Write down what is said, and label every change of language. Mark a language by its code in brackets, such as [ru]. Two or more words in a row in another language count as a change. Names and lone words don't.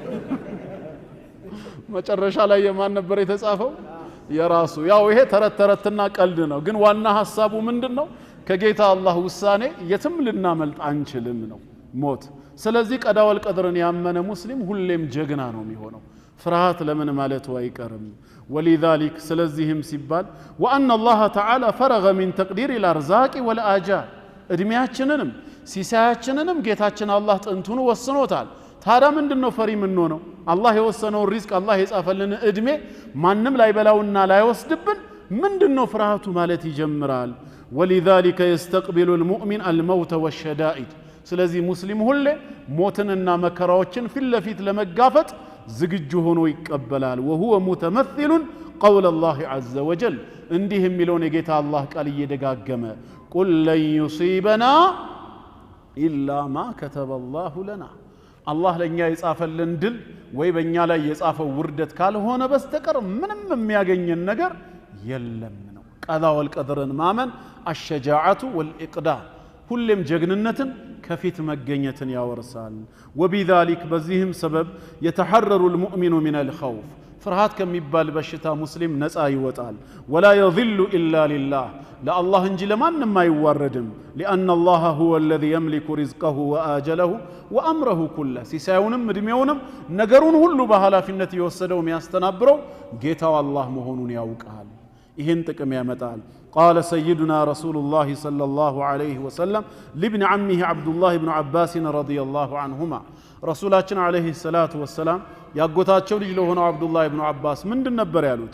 [am] መጨረሻ ላይ የማን ነበር የተጻፈው የራሱ ያው ይሄ ተረትና ቀልድ ነው ግን ዋና ሐሳቡ ምንድነው ከጌታ አላህ ውሳኔ የትም ልናመልጥ አንችልም ነው ሞት ስለዚህ ቀዳወል ቀድርን ያመነ ሙስሊም ሁሌም ጀግና ነው የሚሆነው ፍርሃት ለምን ማለቱ አይቀርም ولذلك ስለዚህም ሲባል [ar] وان الله تعالى فرغ من تقدير الارزاق والاجال [am] እድሜያችንንም ሲሳያችንንም ጌታችን አላህ ጥንቱን ወስኖታል ታዲያ ምንድነው ፈሪ ምን ነው አላህ የወሰነው ሪዝቅ አላህ የጻፈልን እድሜ ማንንም ላይ በላውና ላይ ወስድብን ምንድነው ፍርሃቱ ማለት ይጀምራል [ar] ولذلك يستقبل المؤمن الموت والشدائد [am] ስለዚህ ሙስሊም ሁሌ ሞትንና መከራዎችን ፊት ለፊት ለመጋፈጥ ዝግጁ ሆኖ ይቀበላል [ar] وهو متمثل قول الله عز وجل [am] እንዲህ የሚለውን የጌታ አላህ ቃል እየደጋገመ [ar] قل لن يصيبنا إلا ما كتب الله لنا [am] አላህ ለኛ የጻፈልን ድል ወይ በእኛ ላይ የጻፈው ውርደት ካልሆነ በስተቀር ምንም የሚያገኘን ነገር የለም ነው ቀዳ ወልቀድርን ማመን [ar] الشجاعة والإقدام [am] ሁሌም ጀግንነትን ከፊት መገኘትን ያወርሳል። ወቢዛሊክ በዚህም ሰበብ [ar] يتحرر المؤمن من الخوف [am] ፍርሃት ከሚባል በሽታ ሙስሊም ነፃ ይወጣል። [ar] ولا يذل إلا لله [am] ለአላህ እንጂ ለማንም አይዋረድም። [ar] لأن الله هو الذي يملك رزقه وأجله وأمره كله [am] ሲሳዩንም እድሜውንም ነገሩን ሁሉ በኃላፊነት የወሰደው የሚያስተናብረው ጌታው አላህ መሆኑን ያውቃል። ይህን ጥቅም ያመጣል። [ar] قال سيدنا رسول الله صلى الله عليه وسلم لابن عمه عبد الله بن عباس رضي الله عنهما [am] ረሱላችን [ar] عليه الصلاة والسلام [am] ያጎታቸው ልጅ ለሆነው ዐብዱላህ ብኑ ዐባስ ምንድን ነበር ያሉት?